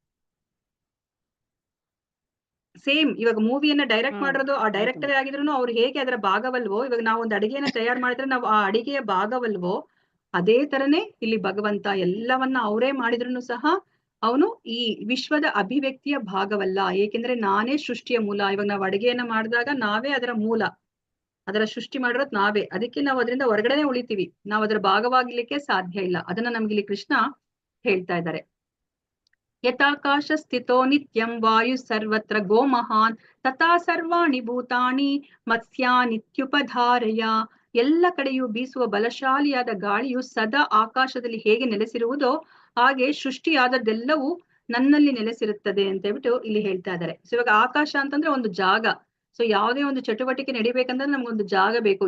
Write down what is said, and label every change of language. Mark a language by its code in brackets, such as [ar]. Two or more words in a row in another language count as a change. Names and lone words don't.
[kn] ಸೇಮ್ ಇವಾಗ ಮೂವಿಯನ್ನ ಡೈರೆಕ್ಟ್ ಮಾಡಿರೋದು ಆ ಡೈರೆಕ್ಟರ್ ಆಗಿದ್ರು ಅವ್ರು ಹೇಗೆ ಅದರ ಭಾಗವಲ್ವೋ, ಇವಾಗ ನಾವು ಒಂದು ಅಡಿಗೆಯನ್ನ ತಯಾರು ಮಾಡಿದ್ರೆ ನಾವು ಆ ಅಡಿಗೆಯ ಭಾಗವಲ್ವೋ, ಅದೇ ತರನೇ ಇಲ್ಲಿ ಭಗವಂತ ಎಲ್ಲವನ್ನ ಅವರೇ ಮಾಡಿದ್ರು ಸಹ ಅವನು ಈ ವಿಶ್ವದ ಅಭಿವ್ಯಕ್ತಿಯ ಭಾಗವಲ್ಲ. ಏಕೆಂದ್ರೆ ನಾನೇ ಸೃಷ್ಟಿಯ ಮೂಲ. ಇವಾಗ ನಾವು ಅಡಿಗೆಯನ್ನ ಮಾಡಿದಾಗ ನಾವೇ ಅದರ ಮೂಲ, ಅದರ ಸೃಷ್ಟಿ ಮಾಡಿರೋದು ನಾವೇ. ಅದಕ್ಕೆ ನಾವು ಅದರಿಂದ ಹೊರಗಡೆನೆ ಉಳಿತೀವಿ, ನಾವು ಅದರ ಭಾಗವಾಗಿರ್ಲಿಕ್ಕೆ ಸಾಧ್ಯ ಇಲ್ಲ. ಅದನ್ನ ನಮ್ಗೆ ಇಲ್ಲಿ ಕೃಷ್ಣ ಹೇಳ್ತಾ ಇದ್ದಾರೆ. [sa] ಯಥಾಕಾಶ ಸ್ಥಿತೋ ನಿತ್ಯಂ ವಾಯು ಸರ್ವತ್ರ ಗೋ ಮಹಾನ್ ತಥಾ ಸರ್ವಾಣಿ ಭೂತಾನಿ ಮತ್ಸ್ಯಾನಿತ್ಯುಪಧಾರಯ. [kn] ಎಲ್ಲ ಕಡೆಯೂ ಬೀಸುವ ಬಲಶಾಲಿಯಾದ ಗಾಳಿಯು ಸದಾ ಆಕಾಶದಲ್ಲಿ ಹೇಗೆ ನೆಲೆಸಿರುವುದೋ ಹಾಗೆ ಸೃಷ್ಟಿಯಾದದ್ದೆಲ್ಲವೂ ನನ್ನಲ್ಲಿ ನೆಲೆಸಿರುತ್ತದೆ ಅಂತ ಹೇಳ್ಬಿಟ್ಟು ಇಲ್ಲಿ ಹೇಳ್ತಾ ಇದ್ದಾರೆ. ಸೊ ಇವಾಗ ಆಕಾಶ ಅಂತಂದ್ರೆ ಒಂದು ಜಾಗ. ಸೊ ಯಾವುದೇ ಒಂದು ಚಟುವಟಿಕೆ ನಡಿಬೇಕಂದ್ರೆ ನಮ್ಗೊಂದು ಜಾಗ ಬೇಕು.